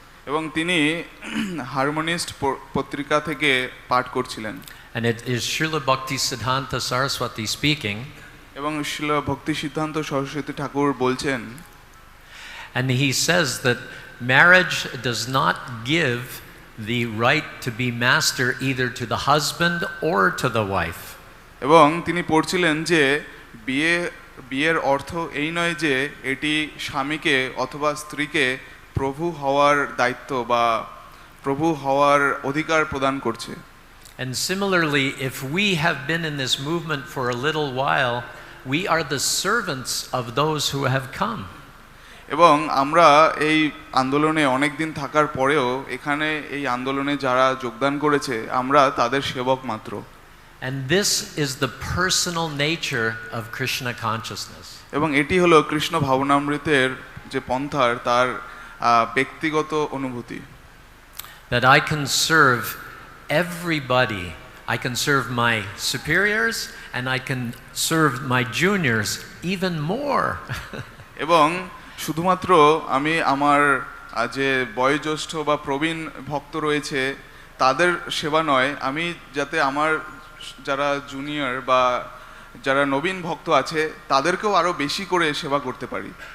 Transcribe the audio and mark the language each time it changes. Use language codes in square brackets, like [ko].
[bn] এবং তিনি হারমোনিস্ট পত্রিকা থেকে পাঠ করছিলেন, [en] And it is Srila Bhaktisiddhanta Saraswati speaking. [bn] এবং শ্রীল ভক্তি সিদ্ধান্ত সরস্বতী ঠাকুর বলছেন, [en] and he says that marriage does not give the right to be master either to the husband or to the wife. [bn] এবং তিনি পড়ছিলেন যে বিয়ের অর্থ এই নয় যে এটি স্বামীকে অথবা স্ত্রীকে প্রভু হওয়ার দায়িত্ব বা প্রভু হওয়ার অধিকার প্রদান করছে। [en] And similarly, if we have been in this movement for a little while, we are the servants of those who have come. [bn] এবং আমরা এই আন্দোলনে অনেক দিন থাকার পরেও এখানে এই আন্দোলনে যারা যোগদান করেছে আমরা তাদের সেবক মাত্র। [en] And this is the personal nature of Krishna consciousness. [bn] এবং এটি হলো কৃষ্ণ ভাবনামৃতের যে পন্থার তার ব্যক্তিগত অনুভূতি। [en] That I can serve everybody. I can serve my superiors and I can serve my juniors even more. [bn] এবং শুধুমাত্র আমি আমার যে বয়োজ্যেষ্ঠ বা প্রবীণ ভক্ত রয়েছে তাদের সেবা নয়, আমি যাতে আমার যারা জুনিয়র বা যারা নবীন ভক্ত আছে তাদেরকেও আরো বেশি করে সেবা করতে পারি।